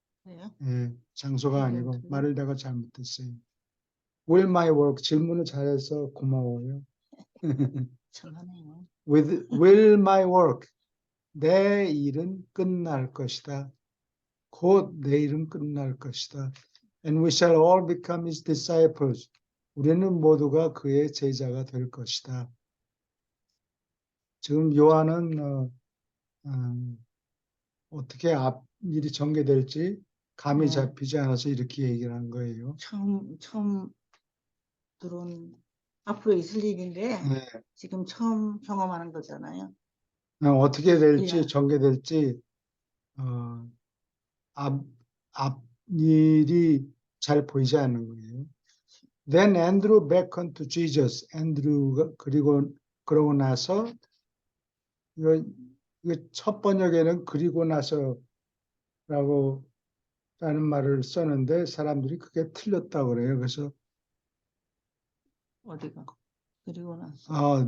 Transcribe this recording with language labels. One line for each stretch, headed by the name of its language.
Korean: 그래요? 예, 장소가 아니고 presently. 말을 내가 잘못했어요.
English: Will my work
Korean: 질문을 잘해서 고마워요. 참하네요.
English: Will my work
Korean: 내 일은 끝날 것이다. 곧 내 일은 끝날 것이다.
English: And we shall all become his disciples.
Korean: 우리는 모두가 그의 제자가 될 것이다. 지금 요한은 어떻게 앞일이 전개될지 감이 네. 잡히지 않아서 이렇게 얘기를 한 거예요. 처음 들어온 앞으로 있을 일인데 네. 지금 처음 경험하는 거잖아요. 어떻게 될지 예. 전개될지 앞일이 잘 보이지 않는 거예요.
English: Then Andrew beckoned to Jesus.
Korean: 앤드루가 그러고 나서 이거 첫 번역에는 그리고 나서라고 라는 말을 썼는데 사람들이 그게 틀렸다고 그래요. 그래서 어디가? 그리고 나서.